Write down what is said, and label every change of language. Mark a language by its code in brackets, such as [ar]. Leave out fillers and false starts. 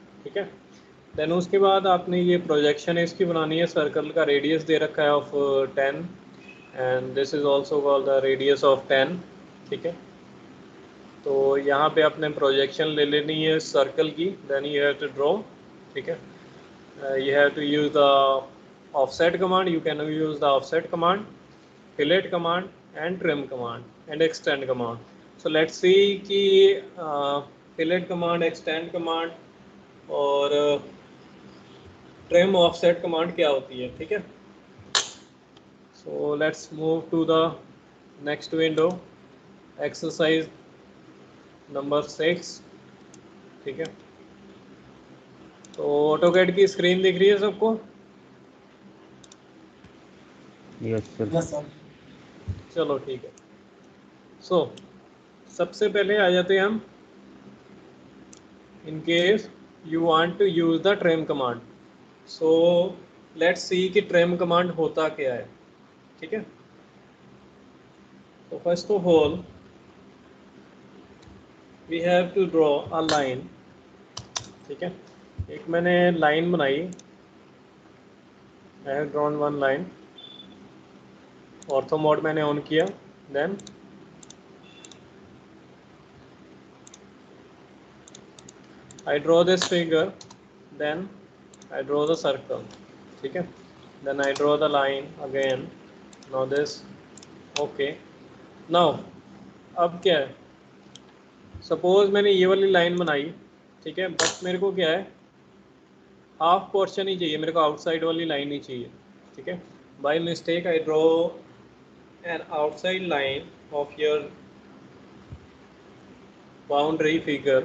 [hi] ठीक है, देन उसके बाद आपने ये प्रोजेक्शन इसकी बनानी है. सर्कल का रेडियस दे रखा है [en] Of 10, and this is also called the radius of 10. [hi] ठीक है, तो यहाँ पे आपने प्रोजेक्शन ले लेनी है सर्कल की. [en] Then you have to draw. [hi] ठीक है, [en] you have to use the offset command. You can use the offset command, fillet command, and trim command, and extend command. So let's see कि fillet command, extend command और trim offset command [hi] क्या होती है. ठीक है, [en] so let's move to the next window, exercise number 6. [hi] ठीक है, तो ऑटोकैड की स्क्रीन दिख रही है सबको? [en] Yes, sir. Yes, sir. [hi] चलो ठीक है. [en] so [hi] सबसे पहले आ जाते हैं हम, [en] in case you want to use the trim command. So let's see कि trim command [hi] होता क्या है. ठीक है, [en] तो first of all we have to draw a line. [hi] ठीक है, एक मैंने लाइन बनाई, [en] I have drawn one line. [hi] Ortho mode मैंने ऑन किया. [en] Then I draw this figure. Then I draw the circle. [hi] ठीक है, [en] then I draw the line again. Now this. [hi] Okay, now अब क्या है, सपोज मैंने ये वाली लाइन बनाई. ठीक है, बट मेरे को क्या है, हाफ पोर्शन ही चाहिए मेरे को, आउटसाइड वाली लाइन ही चाहिए. ठीक है, [en] By mistake I draw an outside line of your boundary figure.